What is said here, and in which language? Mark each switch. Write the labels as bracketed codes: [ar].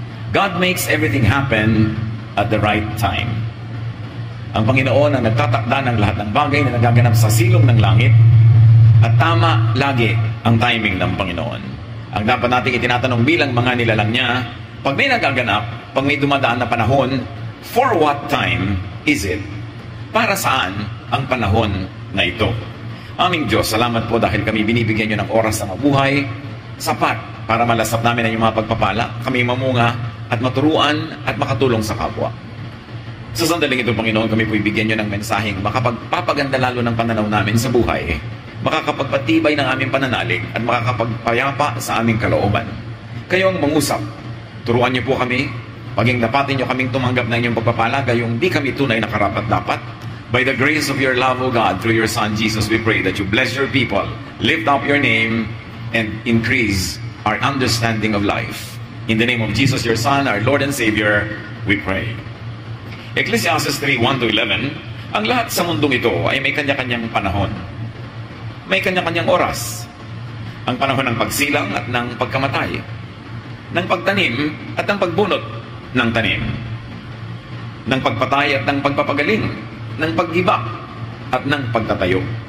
[en] God makes everything happen at the right time. [tl] Ang Panginoon ang nagtatakda ng lahat ng bagay na nagaganap sa silong ng langit, at tama lagi ang timing ng Panginoon. Ang dapat nating itinatanong bilang mga nilalang niya, pag may nagaganap, pag may dumadaan na panahon, [en] for what time is it? [tl] Para saan ang panahon na ito? Aming Diyos, salamat po dahil kami binibigyan niyo ng oras na mabuhay, sapat para malasap namin ang iyong mga pagpapala, kami mamunga at maturuan at makatulong sa kapwa. Sa sandaling ito, Panginoon, kami po ibigyan niyo ng mensaheng makapagpapaganda lalo ng pananaw namin sa buhay, makakapagpatibay ng aming pananalig at makakapagpayapa sa aming kalooban. Kayo ang mangusap. Turuan niyo po kami, paging dapatin niyo kaming tumanggap ng inyong pagpapala, gayong di kami tunay na karapat-dapat. [en] By the grace of your love, O God, through your Son Jesus, we pray that you bless your people, lift up your name, and increase our understanding of life. In the name of Jesus, your Son, our Lord and Savior, we pray. [tl] Ecclesiastes 3:1-11, ang lahat sa mundong ito ay may kanya-kanyang panahon. May kanya-kanyang oras. Ang panahon ng pagsilang at ng pagkamatay, ng pagtanim at ng pagbunot ng tanim, ng pagpatay at ng pagpapagaling, ng paggiba at ng pagtatayo.